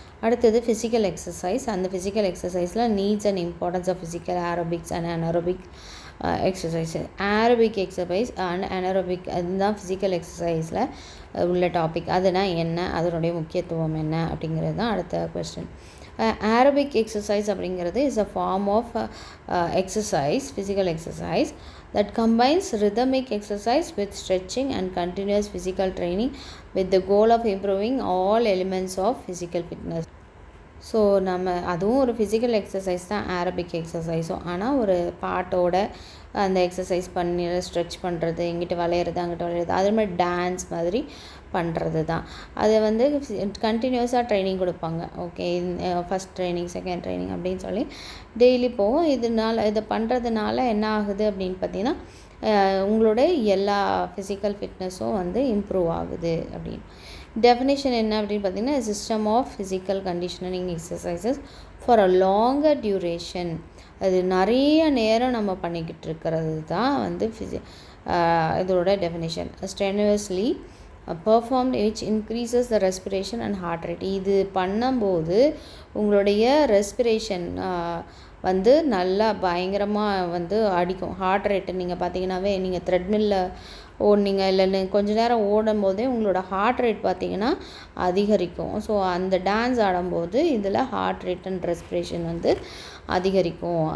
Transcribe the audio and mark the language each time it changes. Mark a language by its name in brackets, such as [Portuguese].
[Tamil] அடுத்தது [English] Physical exercise. அந்த physical எக்ஸசைஸில் needs and importance of physical aerobics and anaerobic exercise. [Tamil] Aerobic exercise and anaerobic அதுதான் physical எக்ஸசைஸில் உள்ள topic. அதுனால் என்ன, அதனுடைய முக்கியத்துவம் என்ன அப்படிங்கிறது தான் அடுத்த கொஸ்டின். [English] aerobic exercise [Tamil] அப்படிங்கிறது [English] Is a form of exercise, physical exercise that combines rhythmic exercise with stretching and continuous physical training with the goal of improving all elements of physical fitness. [Tamil] So நம்ம அதுவும் ஒரு physical exercise தான் aerobic எக்ஸசைஸும். ஆனால் ஒரு பாட்டோட அந்த exercise பண்ணி stretch பண்ணுறது, இங்கிட்டு வளையிறது அங்கிட்டு வளையிறது, அது மாதிரி டான்ஸ் மாதிரி பண்ணுறது தான். அதை வந்து கண்டினியூஸாக ட்ரைனிங் கொடுப்பாங்க. Okay, first training, second training அப்படின்னு சொல்லி டெய்லி போகும். இதை பண்ணுறதுனால என்ன ஆகுது அப்படின்னு பார்த்திங்கன்னா, உங்களோட எல்லா ஃபிசிக்கல் ஃபிட்னஸும் வந்து இம்ப்ரூவ் ஆகுது அப்படின்னு. [English] definition [Tamil] என்ன அப்படின்னு பார்த்தீங்கன்னா, [English] System of physical conditioning exercises for a longer duration. [Tamil] அது நிறைய நேரம் நம்ம பண்ணிக்கிட்டு இருக்கிறது தான் வந்து இதோட definition. [English] Strenuously performed which increases the respiration and heart rate. [Tamil] இது பண்ணும்போது உங்களுடைய ரெஸ்பிரேஷன் வந்து நல்லா பயங்கரமாக வந்து அடிக்கும். ஹார்ட் ரேட்டு நீங்கள் பார்த்தீங்கன்னாவே, நீங்கள் த்ரெட்மில்லில் ஓடினீங்க இல்லை கொஞ்சம் நேரம் ஓடும் போதே உங்களோட ஹார்ட் ரேட் பார்த்திங்கன்னா அதிகரிக்கும். ஸோ அந்த டான்ஸ் ஆடும்போது இதில் ஹார்ட் ரேட் அண்ட் ரெஸ்பிரேஷன் வந்து அதிகரிக்கும்.